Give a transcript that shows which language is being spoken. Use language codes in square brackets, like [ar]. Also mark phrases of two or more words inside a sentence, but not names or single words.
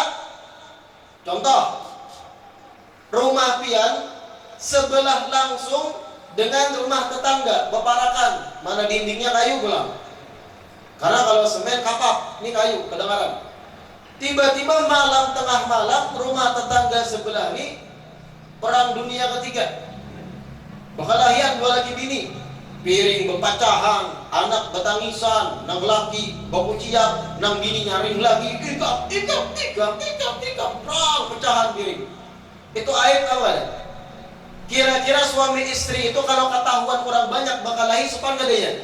[bjn] Contoh, rumah pian sebelah langsung dengan rumah tetangga beparakan, mana dindingnya kayu gelang. Karena kalau semen kapap, ini kayu kedengaran. [id] Tiba-tiba malam, tengah malam, rumah tetangga sebelah ini perang dunia ketiga. [bjn] Berkelahian dua laki bini, piring berpecahan, anak betangisan, nang laki baku ciak, nang bini nyaring lagi, ikap, perang pecahan piring. [id] Itu aib apa? Kira-kira suami istri itu kalau ketahuan orang banyak bakal lahir supan gak dia?